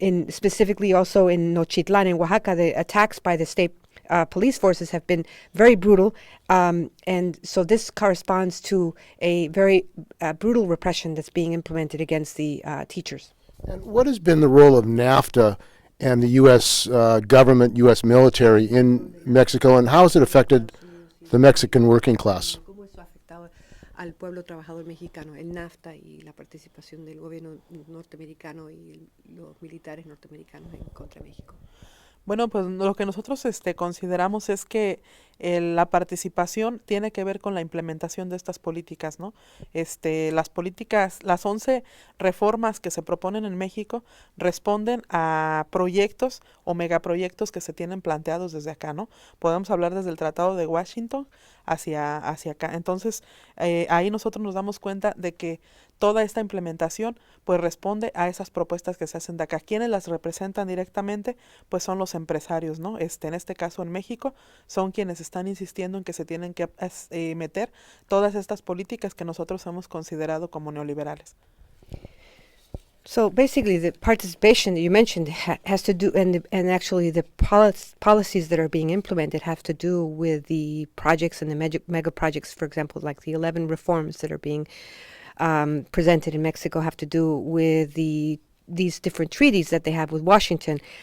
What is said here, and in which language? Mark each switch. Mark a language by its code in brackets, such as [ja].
[en] Specifically also in Nochitlan, in Oaxaca, the attacks by the state police forces have been very brutal, and so this corresponds to a very brutal repression that's being implemented against the teachers. And what has been the role of NAFTA and the U.S. Government, U.S. military in Mexico, and how has it affected the Mexican working class? [es] ¿Cómo eso ha afectado al pueblo trabajador mexicano, el NAFTA y la participación del gobierno norteamericano y los militares norteamericanos en contra de México? Bueno, pues lo que nosotros consideramos es que la participación tiene que ver con la implementación de estas políticas, ¿no? Las políticas, las 11 reformas que se proponen en México responden a proyectos o megaproyectos que se tienen planteados desde acá, ¿no? Podemos hablar desde el Tratado de Washington hacia acá. Entonces, ahí nosotros nos damos cuenta de que toda esta implementación pues responde a esas propuestas que se hacen de acá. Quienes las representan directamente pues son los empresarios, ¿no? En este caso en México son quienes están insistiendo en que se tienen que meter todas estas políticas que nosotros hemos considerado como neoliberales. [en] So basically, the participation that you mentioned has to do, and actually the policies that are being implemented have to do with the projects and the mega projects, for example, like the 11 reforms that are being presented in Mexico have to do with these different treaties that they have with Washington.